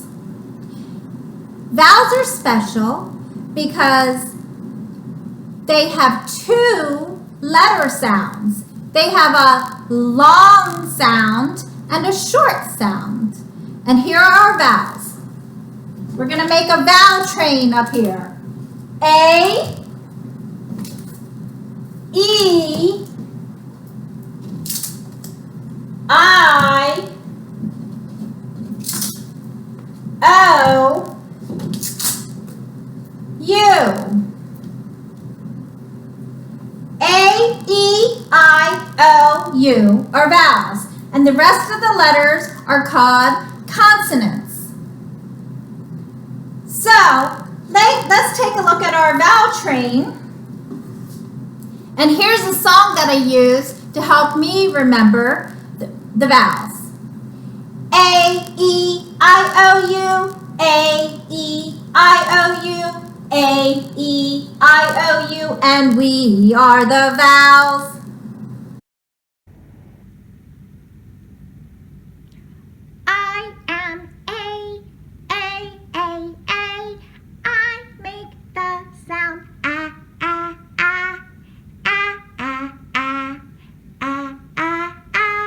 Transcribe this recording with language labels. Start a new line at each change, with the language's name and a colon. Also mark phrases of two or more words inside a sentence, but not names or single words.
English: Vowels are special because they have 2 letter sounds. They have a long sound and a short sound. And here are our vowels. We're going to make a vowel train up here. A, E, I, O, U. A-E-I-O-U are vowels, and the rest of the letters are called consonants. So, let's take a look at our vowel train. And here's a song that I use to help me remember the vowels. A-E-I-O-U, A-E-I-O-U, A-E-I-O-U, and we are the vowels. I am A, A, A, A. I make the sound A, A, A, A, A, A, A, A, A.